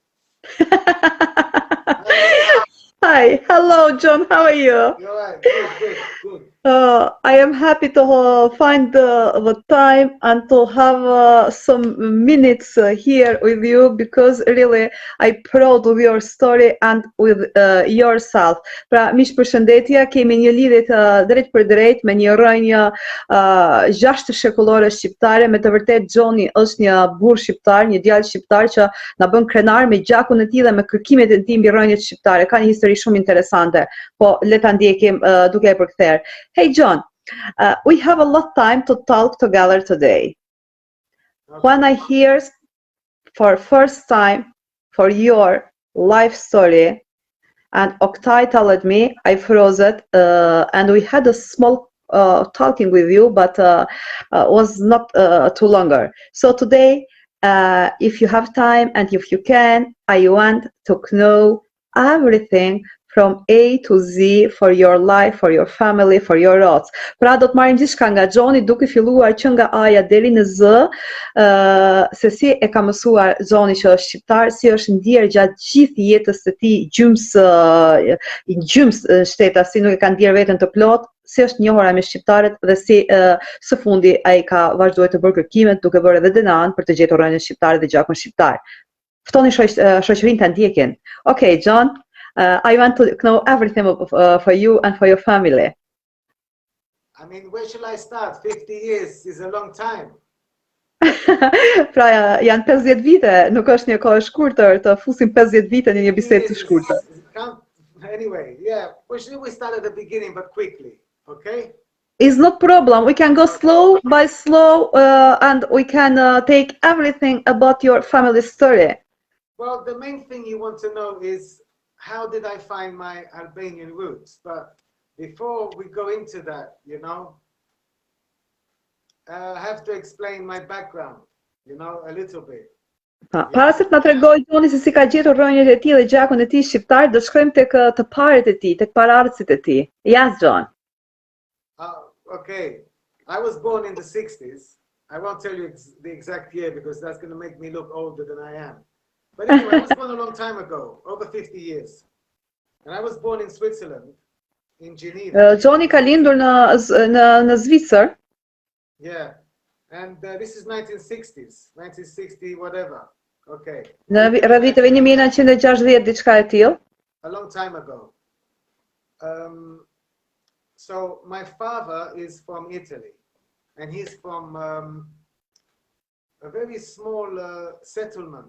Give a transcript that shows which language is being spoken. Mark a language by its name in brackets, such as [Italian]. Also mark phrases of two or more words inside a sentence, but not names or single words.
[English] Hi, hello, John. How are you? You're right. Good, good, good. I am happy to find the time and to have some minutes here with you because really I proud of your story and with yourself. [Albanian] Pra, miq përshëndetje, kemi një lidhje të drejt për drejt me një rrënjë 6 shekullore shqiptare. Me të vërtet Johni është një burr shqiptar, një djalë shqiptar që na bën krenar me gjakun e tij dhe me kërkimet e tij mbi rrënjët shqiptare. Ka një histori shumë interesante. Po le ta ndjekim duke e përkthyer. [English] Hey John, we have a lot time to talk together today. Okay. When I hear for first time for your life story and Oktay told me, I froze it and we had a small talking with you, but was not too longer. So today, if you have time and if you can, I want to know everything from A to Z for your life, for your family, for your roots. [Albanian] Pra do të marrim gjithçka nga Johni duke filluar që nga A-ja deri në Z, se si e ka mësuar Johni që është shqiptar, si është ndjer gjatë gjithë jetës së tij gjymës shteta, si nuk e ka ndjer veten të plot, si është njohur me shqiptarët dhe si së fundi ai ka vazhduar të bërë kërkimet duke bërë edhe DNA-n për të gjetur rrënjën shqiptare dhe gjakun shqiptar. Ftoni shoqërinë ta ndjekin. [English] Okay, John. I want to know everything for you and for your family. I mean, where shall I start? 50 years is a long time. [Albanian] Pra janë 50 vite, nuk është një kohë e shkurtër të fusim 50 vite në një bisedë të shkurtër. [English] Anyway, yeah, we start at the beginning, but quickly, okay? It's not problem. We can go slow by slow and we can take everything about your family story. Well, the main thing you want to know is how did I find my Albanian roots? But before we go into that, you know, I have to explain my background, you know, a little bit. [Albanian] Para se të na tregoj Johni se si ka gjetur rrënjët e tij dhe gjakun e tij shqiptar, do shkojmë tek të parët e tij, tek paraardhësit e tij. [English] Yes, John. Okay. I was born in the 60s. I won't tell you the exact year because that's going to make me look older than I am. But anyway, I was born a long time ago, over 50 years. And I was born in Switzerland, in Geneva. [Albanian] Johni ka lindur në Zvicër. [English] Yeah. And this is 1960s, 1960 whatever. Okay. [Albanian] Në rreth viteve 1960 diçka e tillë. [English] A long time ago. So my father is from Italy, and he's from a very small settlement.